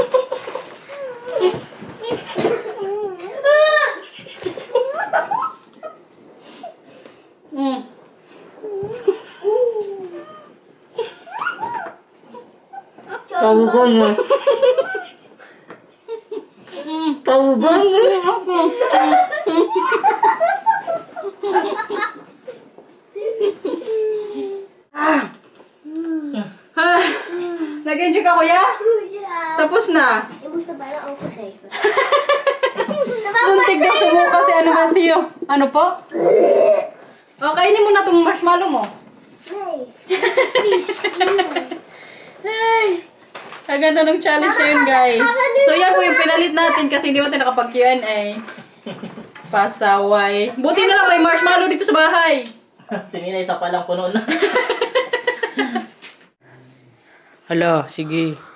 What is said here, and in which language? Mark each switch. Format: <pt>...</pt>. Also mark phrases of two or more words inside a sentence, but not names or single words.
<tl>Chubby bunny. Chubby bunny. Nag-enjoy ka kuya? Ja. Tapos na.</tl> <nl>Ik moest er bijna overgeven.</nl> <tl>Muntik na sumuka si ano Matthew. Ano po? Kainin mo na tong marshmallow mo.</tl> <nl>Nee. Vies.</nl> <tl>Ay, kaganda ng challenge na yun guys. So yan po yung pinalit natin kasi hindi natin nakapag Q&A. Pasaway. Buti na lang may marshmallow dito sa bahay. Si Mina isa pa lang puno na. Hala, sige.</tl>